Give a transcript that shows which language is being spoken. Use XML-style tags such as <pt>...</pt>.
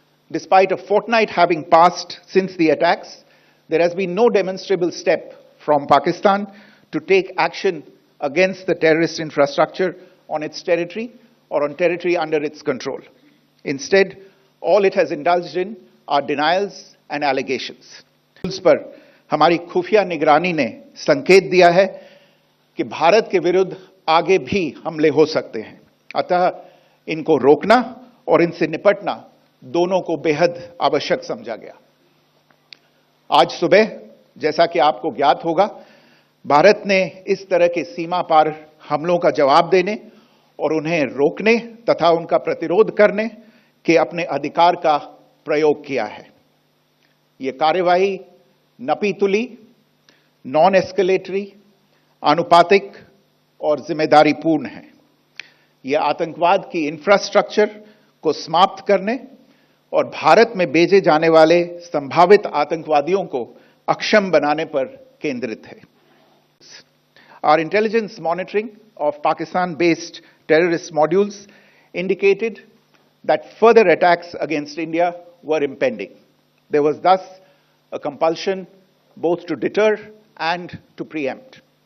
<en>Despite a fortnight having passed since the attacks, there has been no demonstrable step from Pakistan to take action against the terrorist infrastructure on its territory or on territory under its control. Instead, all it has indulged in are denials and allegations.</en> <hi>पर हमारी खुफिया निगरानी ने संकेत दिया है कि भारत के विरुद्ध आगे भी हमले हो सकते हैं। अतः इनको रोकना और इनसे निपटना दोनों को बेहद आवश्यक समझा गया। आज सुबह, जैसा कि आपको ज्ञात होगा, भारत ने इस तरह के सीमा पार हमलों का जवाब देने और उन्हें रोकने तथा उनका प्रतिरोध करने के अपने अधिकार का प्रयोग किया है। ये कार्यवाही नपीतुली, नॉन एस्केलेटरी, आनुपातिक और जिम्मेदारीपूर्ण है। यह आतंकवाद की इंफ्रास्ट्रक्चर को समाप्त करने और भारत में भेजे जाने वाले संभावित आतंकवादियों को अक्षम बनाने पर केंद्रित है।</hi> <en>Our intelligence monitoring of Pakistan-based terrorist modules indicated that further attacks against India were impending. There was thus a compulsion both to deter and to preempt.</en>